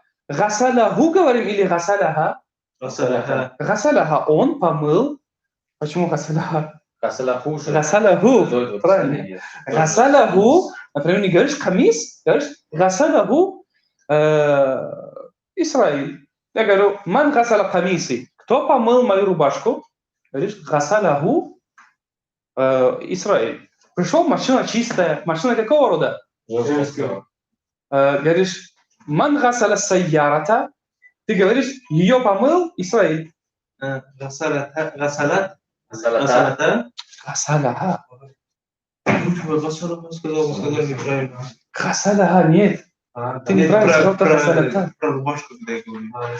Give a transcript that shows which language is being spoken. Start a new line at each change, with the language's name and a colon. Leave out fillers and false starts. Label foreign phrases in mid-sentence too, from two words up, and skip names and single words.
Russian: Гасаляху говорим или гасаляха? Гасаляха. Он помыл. Почему гасаляха?
Arabic: Гасаляху. Гасаляху. Правильно. Гасаляху.
Russian: Например, не говоришь камис, говоришь
Arabic: غسله إسرائيل.
Russian: Я говорю,
Arabic: من غسل قميصي.
Russian: Кто помыл мою рубашку? Говоришь,
Arabic: غسله إسرائيل.
Russian: Пришел, машина чистая. Машина какого рода? Женского. Говоришь,
Arabic: من غسل السيارة.
Russian: Ты говоришь, ее помыл Исраиль.
Arabic: Гасаляха. Гасаляха.
Russian: Сказал неправильно. Гасаляха нет. Ты неправильно сказал, только гасаляха. Про рубашку, когда я говорю.